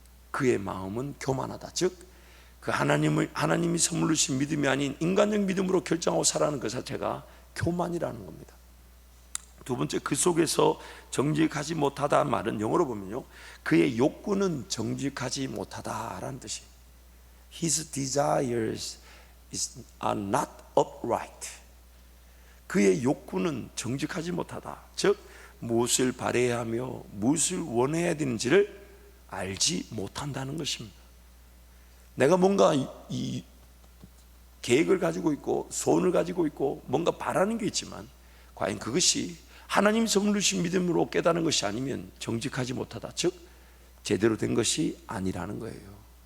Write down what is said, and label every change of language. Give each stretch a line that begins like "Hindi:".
Korean: 그의 마음은 교만하다. 즉, 그 하나님이 선물로 주신 믿음이 아닌 인간적 믿음으로 결정하고 살아가는 그 자체가 교만이라는 겁니다. 두 번째, 그 속에서 정직하지 못하다 말은 영어로 보면요, 그의 욕구는 정직하지 못하다라는 뜻이에요.
English: His desires are not upright.
Korean: 그의 욕구는 정직하지 못하다. 즉, 무엇을 바라야 하며 무엇을 원해야 되는지를 알지 못한다는 것입니다. 내가 뭔가 이 계획을 가지고 있고 소원을 가지고 있고 뭔가 바라는 게 있지만 과연 그것이 하나님 선물로 주신 믿음으로 깨닫는 것이 아니면 정직하지 못하다, 즉 제대로 된 것이 아니라는 거예요.